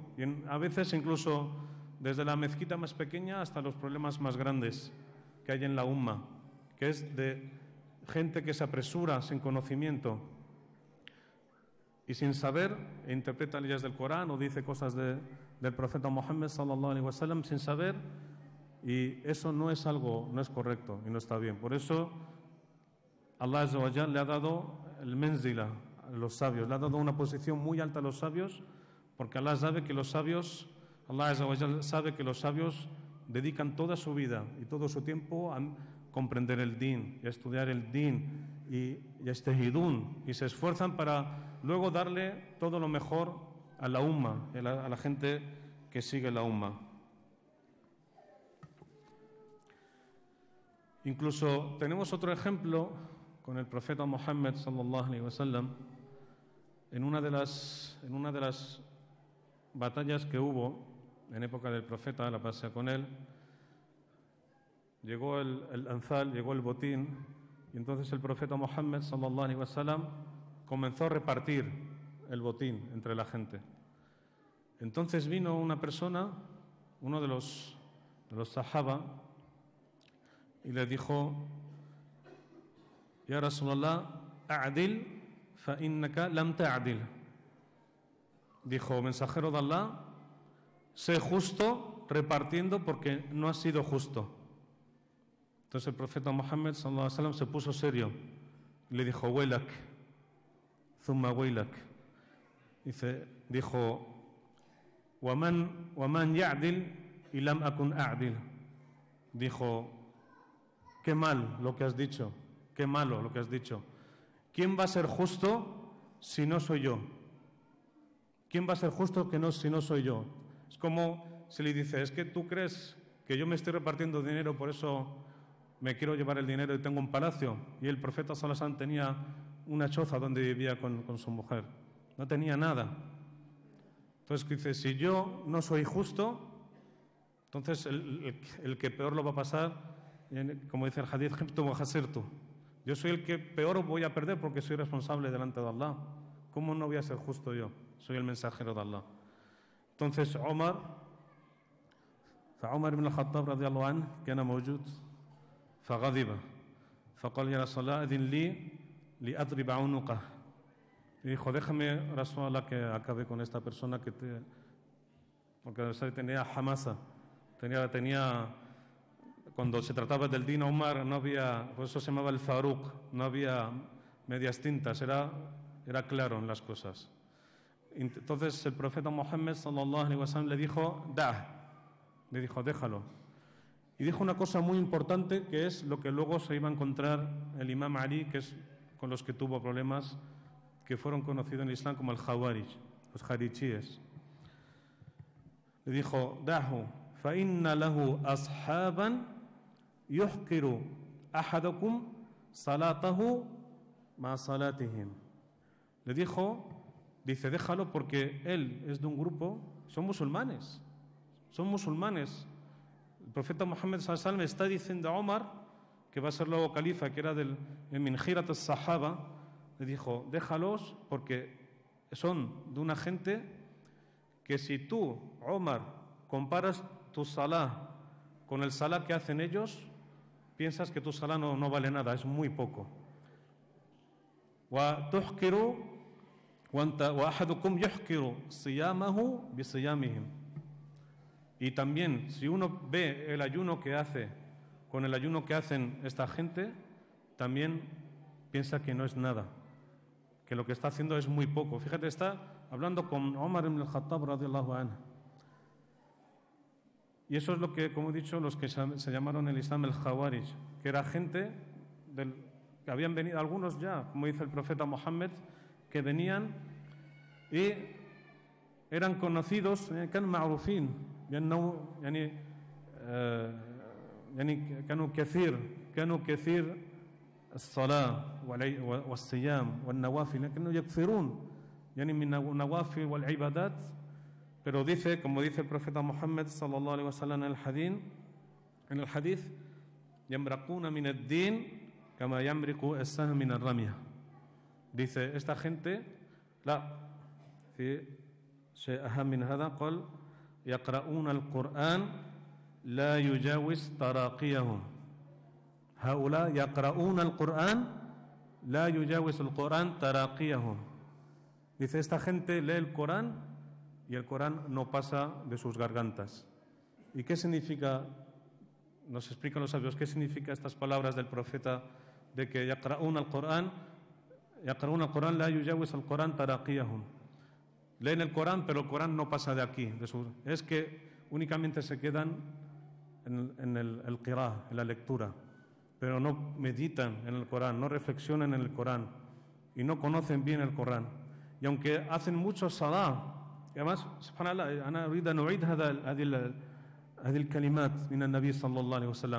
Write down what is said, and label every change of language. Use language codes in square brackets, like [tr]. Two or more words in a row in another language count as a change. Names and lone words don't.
[es] Y a veces incluso desde la mezquita más pequeña hasta los problemas más grandes que hay en la umma, que es de gente que se apresura sin conocimiento y sin saber e interpreta leyes del Corán o dice cosas del profeta Muhammad [ar] صلى الله عليه وسلم [es] sin saber, y eso no es correcto y no está bien. Por eso Allah [ar] عز وجل [es] le ha dado el menzila a los sabios, le ha dado una posición muy alta a los sabios, porque Allah sabe que los sabios dedican toda su vida y todo su tiempo a comprender el din y a estudiar el din y yastahidun, y se esfuerzan para luego darle todo lo mejor a la umma, a la gente que sigue la umma. Incluso tenemos otro ejemplo con el profeta Muhammad [ar] صلى الله عليه وسلم. [es] En una de las batallas que hubo en época del profeta, la pasé con él, llegó el anzal, llegó el botín, y entonces el profeta Muhammad [ar] صلى الله عليه وسلم [es] comenzó a repartir el botín entre la gente. Entonces vino una persona, uno de los sahaba, y le dijo: [ar] يا رسول الله، اعدل فإنك لم تعدل. [es] Dijo: mensajero de Allah, sé justo repartiendo porque no has sido justo. Entonces el profeta Muhammad [ar] صلى الله عليه وسلم [es] se puso serio y le dijo: [ar] ويلك، ثم ويلك. Dijo: ومن يعدل y لم أكن أعدل. [es] Dijo: qué mal lo que has dicho, qué malo lo que has dicho. ¿Quién va a ser justo si no soy yo? ¿Quién va a ser justo si no soy yo? Es como si le dice: es que tú crees que yo me estoy repartiendo dinero, por eso me quiero llevar el dinero y tengo un palacio. Y el profeta [ar] صلى الله عليه وسلم [es] tenía una choza donde vivía con su mujer. No tenía nada. Entonces dice: si yo no soy justo, entonces el que peor lo va a pasar, como dice el hadith, yo soy el que peor voy a perder porque soy responsable delante de Allah. ¿Cómo no voy a ser justo yo? Soy el mensajero de Allah. [ar] Entonces Omar ibn al-Khattab رضي الله عنه كان موجود فغضب فقال يا رسول الله أذن لي لأضرب عنقه. [es] Y dijo: déjame, Rasulullah, que acabe con esta persona porque tenía hamasa, tenía cuando se trataba del din Omar no había, por eso se llamaba el Faruq, no había medias tintas, era claro en las cosas. Entonces el profeta Muhammad [ar] صلى الله عليه وسلم [es] le dijo: Le dijo, déjalo. Y dijo una cosa muy importante, que es lo que luego se iba a encontrar el imam Ali, que es con los que tuvo problemas, que fueron conocidos en el Islam como el Khawarij, los jarichíes. Le dijo, [ar] دعه، فإن له أصحابا يحقر أحدكم صلاته مع صلاتهم. [es] Le dijo, dice, déjalo porque él es de un grupo, son musulmanes. El profeta Muhammad [ar] صلى الله عليه وسلم [es] está diciendo a Omar, que va a ser luego califa, que era del [ar] من خيرة الصحابة, [es] le dijo, déjalos porque son de una gente que si tú, Omar, comparas tu salá con el salá que hacen ellos, piensas que tu salá no vale nada, es muy poco. [ar] وتحقر وأحدكم يحقر صيامه بصيامهم. [es] Y también, si uno ve el ayuno que hace con el ayuno que hacen esta gente, también piensa que no es nada, que lo que está haciendo es muy poco. Fíjate, está hablando con Omar ibn al-Khattab [ar] رضي الله عنه. [es] Y eso es lo que, como he dicho, los que se llamaron en el Islam el Khawarij, que era gente que habían venido, algunos ya, como dice el profeta Muhammad, que venían y eran conocidos, [ar] كانوا معروفين بأنه يعني كانوا كثير الصلاة والصيام والنوافل لكنه يكثرون يعني من النوافل والعبادات. [es] Pero dice, como dice el profeta Muhammad [ar] صلى الله عليه وسلم [es] en el hadith, [ar] يمرقون من الدين كما يمرق السهم من الرمية. [es] Dice, esta gente, [ar] لا في شيء أهم من هذا، قال يقرؤون القرآن لا يجاوز تراقيهم. هؤلاء يقرؤون القرآن لا يجاوز القرآن تراقيهم. [es] Dice, esta gente lee el Corán y el Corán no pasa de sus gargantas. ¿Y qué significa? Nos explican los sabios, ¿qué significa estas palabras del profeta de que [ar] يقرؤون القرآن لا يجاوز القرآن تراقيهم? [es] Leen el Corán, pero el Corán no pasa de aquí. Es que únicamente se quedan en el qirá, en la lectura, pero no meditan en el Corán, no reflexionan en el Corán y no conocen bien el Corán. Y aunque hacen mucho salah, y además, [ar] subhanallah, أنا أريد أن أعيد هذه الكلمات من النبي صلى الله عليه وسلم.